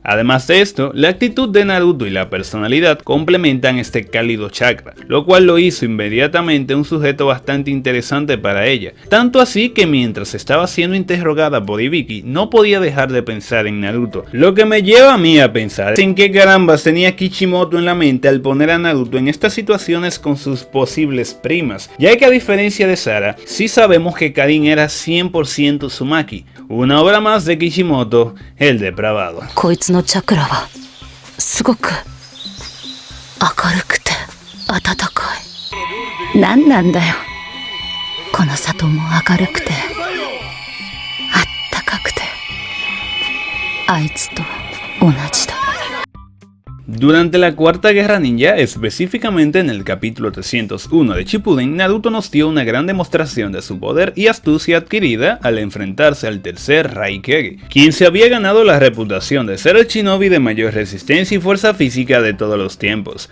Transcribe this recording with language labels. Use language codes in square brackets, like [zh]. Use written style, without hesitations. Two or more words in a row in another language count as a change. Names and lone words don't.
[es] Además de esto, la actitud de Naruto y la personalidad complementan este cálido chakra, lo cual lo hizo inmediatamente un sujeto bastante interesante para ella, tanto así que mientras estaba siendo interrogada por Hibiki no podía dejar de pensar en Naruto, lo que me lleva a mí a pensar en qué carambas tenía Kishimoto en la mente al poner a Naruto en estas situaciones con sus posibles primas, ya que a diferencia de Sara, sí sabemos que Karin era 100% Uzumaki, una obra más de Kishimoto, el depravado. [ja] こいつのチャクラはすごく明るくて暖かい。何なんだよ、この里も明るくてあったかくてあいつと同じだ。 [es] Durante la Cuarta Guerra Ninja, específicamente en el capítulo 301 de Shippuden, Naruto nos dio una gran demostración de su poder y astucia adquirida al enfrentarse al tercer Raikage, quien se había ganado la reputación de ser el shinobi de mayor resistencia y fuerza física de todos los tiempos.